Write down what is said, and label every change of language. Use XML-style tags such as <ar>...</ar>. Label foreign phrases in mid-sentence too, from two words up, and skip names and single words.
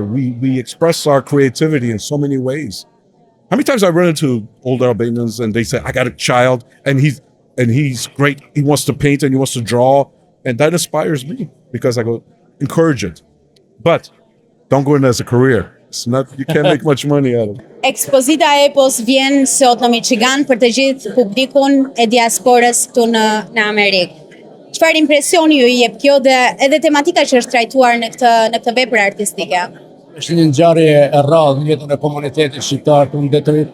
<en>We express our creativity in so many ways. How many times I run into older Albanians and they say, I got a child and he's great. He wants to paint and he wants to draw. And that inspires me because I go, encourage it. But don't go in as a career. It's not, you can't make much money out of it.</en> <sq>Ekspozita e Epos vjen sot në Michigan për të gjithë publikun e diasporës këtu në Amerikë. Çfarë impresioni ju jep kjo dhe edhe tematika që është trajtuar në këtë vepër artistike? Është një ngjarje e rrallë në jetën e komunitetit shqiptar këtu në Detroit.</sq>